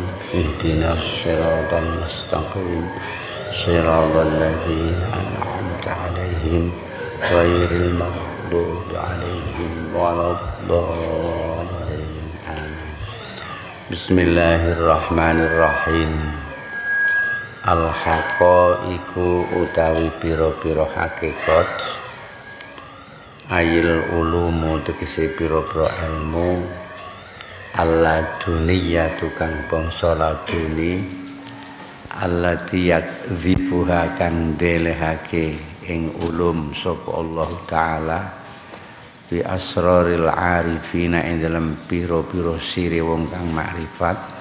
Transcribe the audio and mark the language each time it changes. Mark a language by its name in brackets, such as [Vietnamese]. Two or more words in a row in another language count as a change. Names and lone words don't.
[Arabic] اهدنا الصراط المستقيم. صراط الذين أنعمت عليهم غير المغضوب عليهم ولا الضالين. Bismillahirrahmanirrahim. [Javanese] Al-haqaiqu utawi pira-pira hakikat, [Arabic] أي العلوم [Javanese] tegese pira-pira ilmu, alladuniyatu kang bangsa laduni, [Arabic] التي يقذفها [Javanese] kang delehake ing ulum sapa Allah taala [Arabic] بأسرار العارفين [Javanese] ing dalam pira-pira sire wong kang makrifat,